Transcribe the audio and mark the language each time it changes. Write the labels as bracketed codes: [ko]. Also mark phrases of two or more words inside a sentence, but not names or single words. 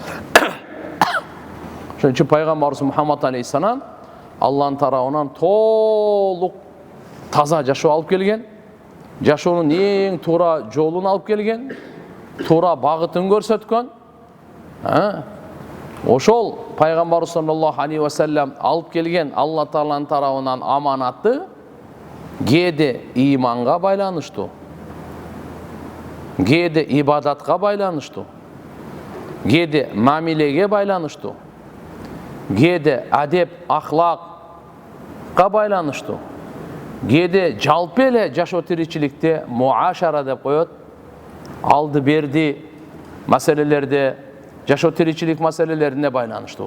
[ky] Ошон үчүн пайгамбарыбыз Мухаммад алейхиссалам Алланын тарабынан толук таза жашоо алып келген, жашоонун эң туура жолун алып келген, туура багытын көрсөткөн. Ошол пайгамбарыбыз [ar] صلى الله عليه وسلم [ky] алып келген Алла Тааланын тарабынан аманатты кээде иманга байланыштуу, кээде ибадатка байланыштуу, кээде мамилеге байланыштуу, кээде адеп, ахлакка байланыштуу, кээде жалпы эле жашоо тиричиликте муашара деп коет, алды берди маселелерде, жашоо тиричилик маселелерине байланыштуу.